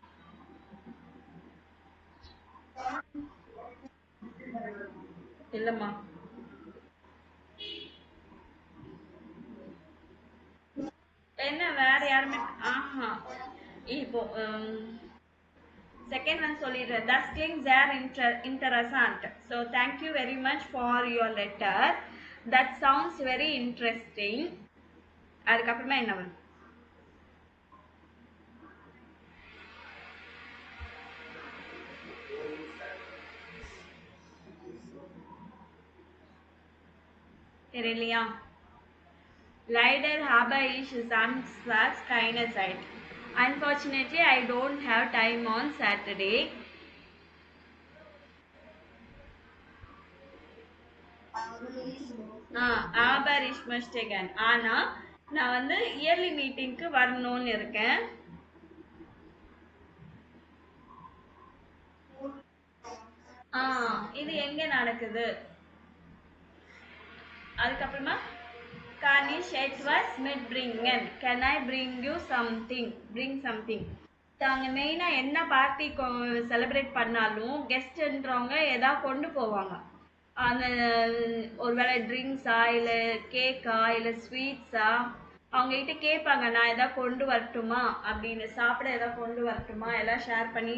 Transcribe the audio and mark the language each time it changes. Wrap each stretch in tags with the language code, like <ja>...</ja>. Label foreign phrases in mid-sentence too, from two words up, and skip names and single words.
<ta>இல்லம்மா, என்ன வேற யாருமே? ஆஹா, இப்போ செகண்ட் ஒன் சொல்லிடுறேன்.</ta> <de>Das klingt sehr interessant.</de> <en>So thank you very much for your letter. That sounds very interesting.</en> <ta>அதுக்கப்புறமா என்ன வரும்? தெரியலையா?</ta> <de>Leider habe ich samstags keine Zeit.</de> <en>Unfortunately, I don't have time on Saturday.</en> <de>Aber ich möchte gern.</de> <ta>ஆனா நான் வந்து</ta> <en>yearly meeting</en> <ta>வரணும்னு இருக்கேன். இது எங்க நடக்குது? அதுக்கப்புறமா</ta> <de>can ich etwas mitbringen?</de> <en>Can I bring you something? Bring something.</en> <ta>அவங்க மெயினாக என்ன பார்ட்டி செலிப்ரேட் பண்ணாலும் கெஸ்ட்ன்றவங்க எதாவது கொண்டு போவாங்க. அந்த ஒருவேளை ட்ரிங்க்ஸா இல்லை கேக்கா இல்லை ஸ்வீட்ஸா அவங்ககிட்ட கேட்பாங்க, நான் எதாவது கொண்டு வரட்டுமா அப்படின்னு, சாப்பிட எதாவது கொண்டு வரட்டுமா, எல்லாம் ஷேர் பண்ணி.</ta>